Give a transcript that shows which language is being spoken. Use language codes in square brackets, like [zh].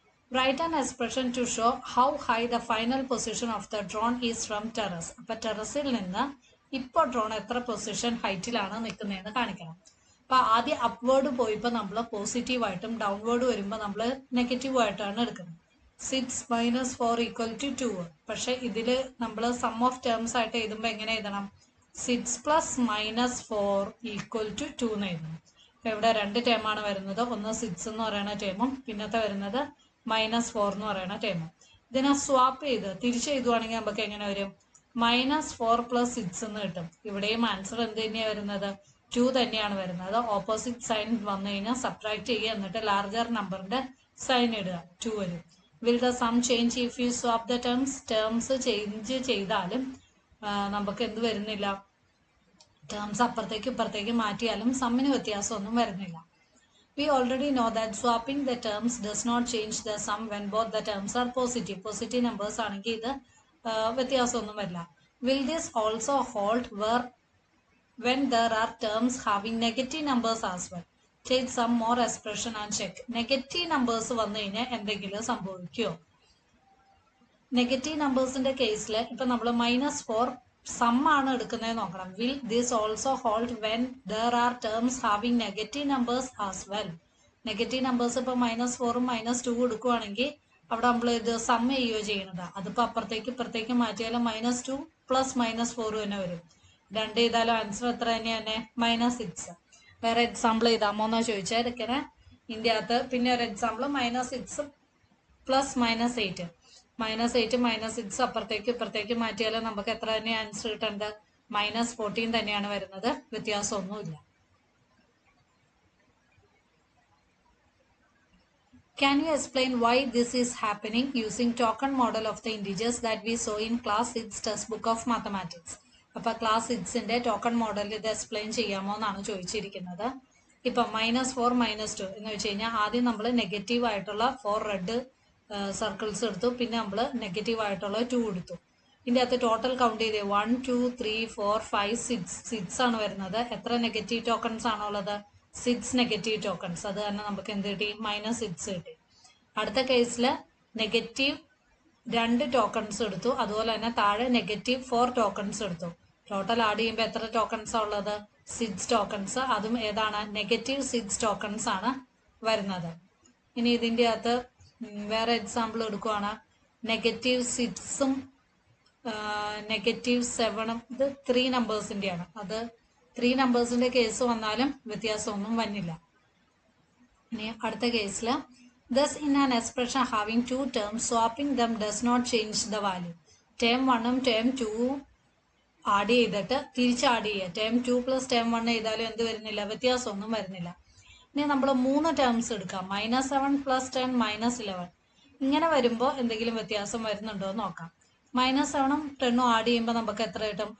[en] Write an expression to show how high the final position of the drone is from terrace. [ml] അപ്പൊ ടെറസിൽ നിന്ന് ഇപ്പൊ drone എത്ര position ഹൈറ്റിലാണ് നിൽക്കുന്നതെന്ന് കാണിക്കണം. അപ്പൊ ആദ്യം അപ്വേർഡ് പോയിപ്പോ നമ്മൾ പോസിറ്റീവായിട്ടും ഡൗൺവേർഡ് വരുമ്പോൾ നമ്മൾ നെഗറ്റീവ് ആയിട്ടാണ് എടുക്കുന്നത്. 6 - 4 = 2. പക്ഷെ ഇതില് നമ്മൾ സം ഓഫ് ടേംസ് ആയിട്ട് എഴുതുമ്പോൾ എങ്ങനെ എഴുതണം? 6 + -4 = 2 എന്ന് എഴുതണം. അപ്പൊ ഇവിടെ രണ്ട് ടേമാണ് വരുന്നത്. ഒന്ന് 6 എന്ന് പറയുന്ന ടേമും പിന്നത്തെ വരുന്നത് -4 എന്ന് പറയുന്ന ടേമും. ഇതിനെ സ്വാപ്പ് ചെയ്ത് തിരിച്ച് എഴുതുവാണെങ്കിൽ നമുക്ക് എങ്ങനെ വരും? -4 + 6 എന്ന് കിട്ടും. ഇവിടെയും ആൻസർ എന്ത് തന്നെയാണ് വരുന്നത്? 2 തന്നെയാണ് വരുന്നത്. ഓപ്പോസിറ്റ് സൈൻ വന്നു കഴിഞ്ഞാൽ സബ്ട്രാക്ട് ചെയ്യുക, എന്നിട്ട് ലാർജർ നമ്പറിന്റെ സൈൻ ഇടുക, 2 വരും. [en] Will the sum change if you swap the terms? [ml] Terms change ചെയ്താലും നമുക്ക് എന്ത് വരുന്നില്ല? ടേംസ് അപ്പുറത്തേക്ക് ഇപ്പുറത്തേക്ക് മാറ്റിയാലും സമ്മിന് വ്യത്യാസമൊന്നും വരുന്നില്ല. [en] We already know that swapping the terms does not change the sum when both the terms are positive. [ml] Positive numbers ആണെങ്കിൽ ഇത് വ്യത്യാസമൊന്നും വരില്ല. [en] Will this also hold when there are terms having negative numbers as well? Take some more expression and check. [ml] Negative numbers വന്നു കഴിഞ്ഞാൽ എന്തെങ്കിലും സംഭവിക്കുമോ? Negative നമ്പേഴ്സിന്റെ കേസിൽ ഇപ്പൊ നമ്മൾ -4 സം ആണ് എടുക്കുന്നത് നോക്കണം. [en] Will this also hold when there are terms having negative numbers as well? [ml] Negative numbers ഇപ്പൊ -4ഉം -2 എടുക്കുവാണെങ്കിൽ അവിടെ നമ്മൾ ഇത് സം ചെയ്യുകയോ ചെയ്യണത്. അതിപ്പോ അപ്പുറത്തേക്ക് ഇപ്പുറത്തേക്ക് മാറ്റിയാലും -2 + -4 തന്നെ വരും. രണ്ട് ചെയ്താലും ആൻസർ എത്ര തന്നെയാണ്? -6. വേറെ എക്സാമ്പിൾ ചെയ്താമോന്നാ ചോദിച്ചാൽ ഇതൊക്കെ ഇതിന്റെ അകത്ത് പിന്നെ ഒരു എക്സാമ്പിൾ -6 + -8. -8 -6 അപ്പുറത്തേക്ക് ഇപ്പുറത്തേക്ക് മാറ്റിയാൽ നമുക്ക് എത്ര തന്നെ ആൻസർ കിട്ടേണ്ടത്? -14 തന്നെയാണ് വരുന്നത്. വ്യത്യാസമൊന്നുമില്ല. [en] Can you explain why this is happening using token model of the integers that we saw in class 6 textbook of mathematics? [ml] അപ്പൊ ക്ലാസ് 6ന്റെ ടോക്കൺ മോഡൽ ഇത് എക്സ്പ്ലെയിൻ ചെയ്യാമോ എന്നാണ് ചോദിച്ചിരിക്കുന്നത്. ഇപ്പൊ -4 -2 എന്ന് വെച്ച് കഴിഞ്ഞാൽ ആദ്യം നമ്മൾ നെഗറ്റീവ് ആയിട്ടുള്ള 4 റെഡ് സർക്കിൾസ് എടുത്തു, പിന്നെ നമ്മൾ നെഗറ്റീവ് ആയിട്ടുള്ള 2 എടുത്തു. ഇതിന്റെ അകത്ത് ടോട്ടൽ കൗണ്ട് ചെയ്തേ 1 2 3 4 5 6 ആണ് വരുന്നത്. എത്ര നെഗറ്റീവ് ടോക്കൺസ് ആണുള്ളത്? 6 നെഗറ്റീവ് ടോക്കൺസ്. അത് തന്നെ നമുക്ക് എന്ത് കിട്ടി? -6 കിട്ടി. അടുത്ത കേസിൽ നെഗറ്റീവ് 2 ടോക്കൺസ് എടുത്തു, അതുപോലെ തന്നെ താഴെ -4 ടോക്കൺസ് എടുത്തു. ടോട്ടൽ ആഡ് ചെയ്യുമ്പോൾ എത്ര ടോക്കൺസ് ഉള്ളത്? 6 ടോക്കൺസ്. അതും ഏതാണ്? -6 ടോക്കൺസ് ആണ് വരുന്നത്. ഇനി ഇതിന്റെ അകത്ത് വേറെ എക്സാമ്പിൾ എടുക്കുവാണ്. -6ഉം -7ഉം ഇത് 3 നമ്പേഴ്സിന്റെയാണ്. അത് 3 നമ്പേഴ്സിന്റെ കേസ് വന്നാലും വ്യത്യാസമൊന്നും വന്നില്ല. ഇനി അടുത്ത കേസിൽ [en] thus in an expression having two terms, swapping them does not change the value. [ml] Term 1ഉം term 2ഉം add ചെയ്തിട്ട് തിരിച്ച് ആഡ് ചെയ്യുക. ടേം 2 + ടേം 1 ചെയ്താലും എന്ത് വരുന്നില്ല? വ്യത്യാസമൊന്നും വരുന്നില്ല. ഇനി നമ്മൾ 3 ടേംസ് എടുക്കാം. -7 + 10 -11. ഇങ്ങനെ വരുമ്പോൾ എന്തെങ്കിലും വ്യത്യാസം വരുന്നുണ്ടോ എന്ന് നോക്കാം. -7ഉം 10ഉം ആഡ് ചെയ്യുമ്പോൾ നമുക്ക് എത്ര കിട്ടും?